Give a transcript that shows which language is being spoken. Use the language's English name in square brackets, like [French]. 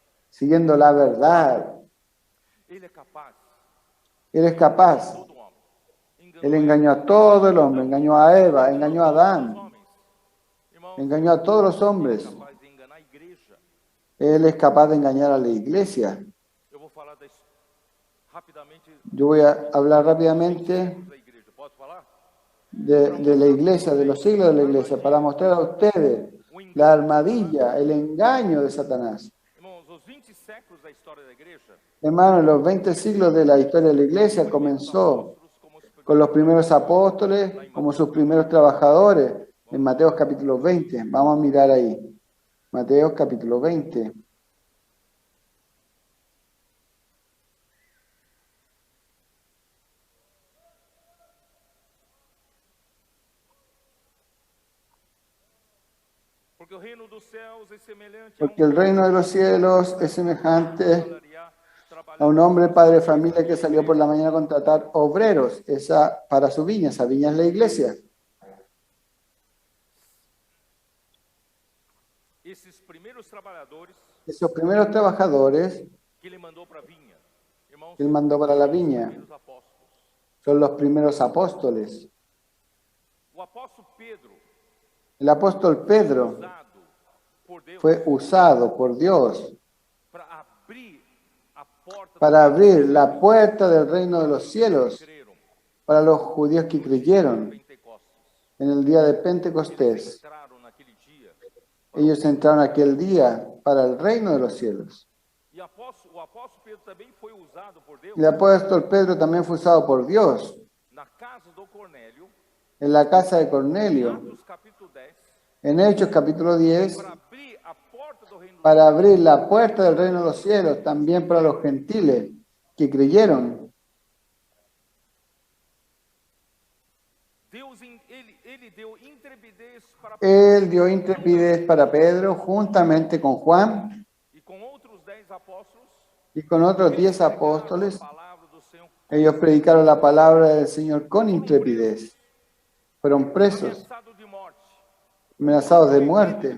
[Spanish] siguiendo la verdad. [Portuguese] Ele é capaz [Spanish] Él es capaz. [Portuguese] todo homem. [Spanish] Él engañó a todo el hombre, engañó a Eva, engañó a Adán, [Portuguese] Irmãos, [Spanish] engañó a todos los [Portuguese] ele é [Spanish] hombres. [Portuguese] capaz de enganar a igreja. [Spanish] Él es capaz de engañar a la iglesia. [Portuguese] Eu vou falar rapidamente [Spanish] Yo voy a hablar rápidamente [Portuguese] da igreja. Posso falar? [Spanish] de la iglesia, de los siglos de la iglesia, para mostrar a ustedes la armadilla, el engaño de Satanás. [Portuguese] Irmãos, os 20 séculos da história da igreja [Spanish] Hermanos, los 20 siglos de la historia de la iglesia comenzó con los primeros apóstoles como sus primeros trabajadores en Mateo capítulo 20. Vamos a mirar ahí. Mateo capítulo 20. [Portuguese] porque o reino dos céus é semelhante [Spanish] Porque el reino de los cielos es semejante a un hombre padre de familia que salió por la mañana a contratar obreros para su viña. Esa viña es la iglesia. [Portuguese] esses primeiros trabalhadores [Spanish] Esos primeros trabajadores [Portuguese] que ele mandou para a vinha. Irmãos, [Spanish] que él mandó para la [Portuguese] são os [Spanish] viña [Portuguese] primeiros apóstolos. [Spanish] son los primeros apóstoles. [Portuguese] O apóstolo Pedro [Spanish] El apóstol Pedro [Portuguese] usado por Deus [Spanish] fue usado por Dios [Portuguese] para abrir a porta [Spanish] para abrir la puerta del reino de los cielos [Portuguese] creram [Spanish] para los judíos que creyeron [Portuguese] Pentecostes. [Spanish] en el día de [Portuguese] Eles [Spanish] Pentecostés. [Portuguese] entraram naquele dia. [Spanish] Ellos entraron aquel día para el reino de los cielos. [Portuguese] E o apóstolo Pedro também foi usado por Deus [Spanish] El apóstol Pedro también fue usado por Dios [Portuguese] na casa do Cornélio, [Spanish] en la casa de [Portuguese] em [Spanish] Cornelio, [Portuguese] Atos capítulo 10, [Spanish] en Hechos capítulo 10, [Portuguese] para abrir a porta do reino dos [Spanish] para abrir la puerta del reino de los cielos también para los gentiles que creyeron. [Portuguese] Deus, ele deu intrepidez para [Spanish] Él dio intrepidez para Pedro juntamente con Juan [Portuguese] e com outros 10 apóstolos, [Spanish] y con otros 10 [Portuguese] pregaram a [Spanish] apóstoles. [Portuguese] palavra do Senhor, [Spanish] Ellos predicaron la palabra del Señor con intrepidez. Fueron presos, [Portuguese] ameaçado de morte, [Spanish] amenazados de muerte.